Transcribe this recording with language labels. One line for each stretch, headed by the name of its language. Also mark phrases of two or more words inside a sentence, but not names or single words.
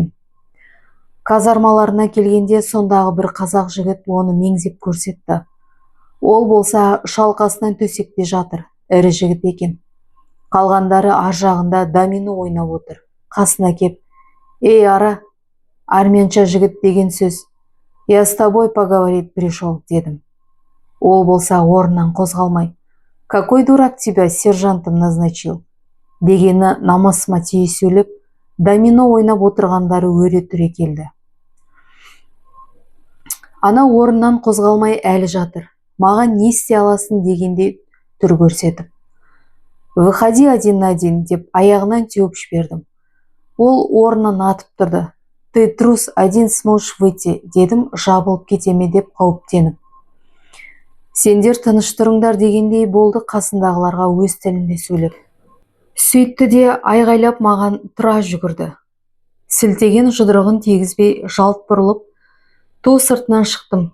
Kazakh: Казармаларына келгенде сондағы бір қазақ жігіт оны меңзеп көрсетті. Ол болса шалқасынан төсекте жатыр, ірі жігіт екен. Қалғандары ар жағында домино ойнап отыр. Қасына кеп: «Ей, ара, армянша жігіт деген сөз.
Russian: Я с тобой поговорить пришел»,
Kazakh: дедім. Ол болса орнынан қозғалмай:
Russian: «Какой дурак тебя сержантом назначил?»
Kazakh: дегені намысыма тие сөйлеп, домино ойнап отырғандары өре түре келді. Ана орнынан қозғалмай әлі жатыр. Маған не істей аласың дегендей түр көрсетіп:
Russian: «Выходи один на один»
Kazakh: деп аяғынан теуіп жібердім. Ол орнынан атып тұрды.
Russian: «Ты трус, один сможешь выйти»
Kazakh: дедім, жабылып кетеме деп қауіптеніп. «Сендер тыныш тұрыңдар» дегендей болды қасындағыларға өз тілінде сөйлеп. Сөйтті де айғайлап маған тұра жүгірді. Сілтеген жұдырығын тегізбей жалт бұрылып, ту сыртынан шықтым.